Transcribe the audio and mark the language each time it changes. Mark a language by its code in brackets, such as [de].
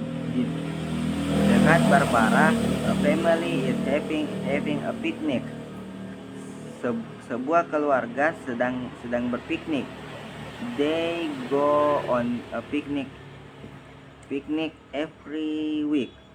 [id] Di dekat Barbara, [en] a family is having a picnic. [id] Sebuah keluarga sedang berpiknik. [en] They go on a picnic every week.